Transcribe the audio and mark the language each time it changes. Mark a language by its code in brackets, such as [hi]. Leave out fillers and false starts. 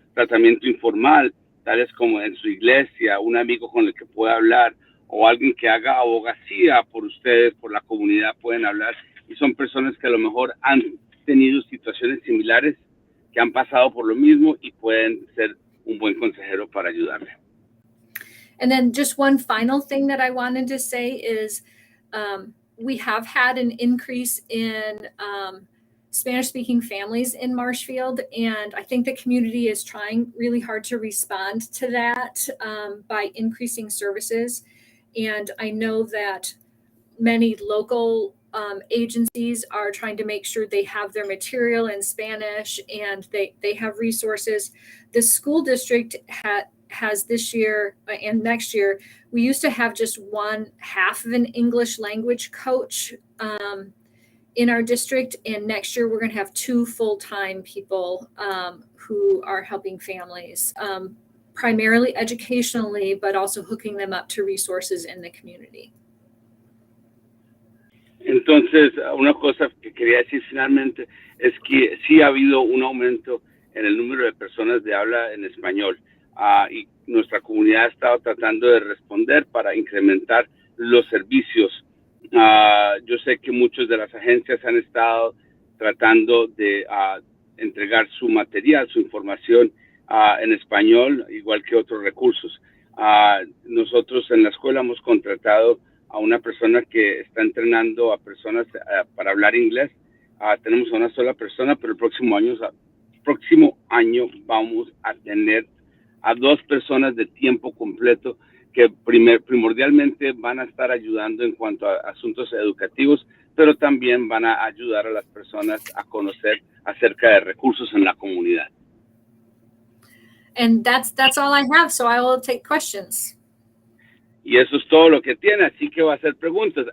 [es] Tratamiento informal, tales como en su iglesia, un amigo con el que pueda hablar o alguien que haga abogacía por ustedes, por la comunidad, pueden hablar, y son personas que a lo mejor han tenido situaciones similares, que han pasado por lo mismo y pueden ser un buen consejero para ayudarle. [en] And then just one final thing that I wanted to say is we have had an increase in Spanish-speaking families in Marshfield, and I think the community is trying really hard to respond to that by increasing services. And I know that many local agencies are trying to make sure they have their material in Spanish and they have resources. The school district has this year and next year, we used to have just one half of an English language coach in our district. And next year, we're going to have 2 full-time people who are helping families, primarily educationally, but also hooking them up to resources in the community. [es] Entonces, una cosa que quería decir finalmente es que sí ha habido un aumento en el número de personas de habla en español y nuestra comunidad ha estado tratando de responder para incrementar los servicios. Yo sé que muchas de las agencias han estado tratando de entregar su material, su información en español, igual que otros recursos. Nosotros en la escuela hemos contratado a una persona que está entrenando a personas para hablar inglés. Tenemos a una sola persona, pero el próximo año vamos a tener a 2 personas de tiempo completo que primordialmente van a estar ayudando en cuanto a asuntos educativos, pero también van a ayudar a las personas a conocer acerca de recursos en la comunidad. [en] And that's all I have, so I will take questions. [es] Y eso es todo lo que tiene, así que va a hacer preguntas.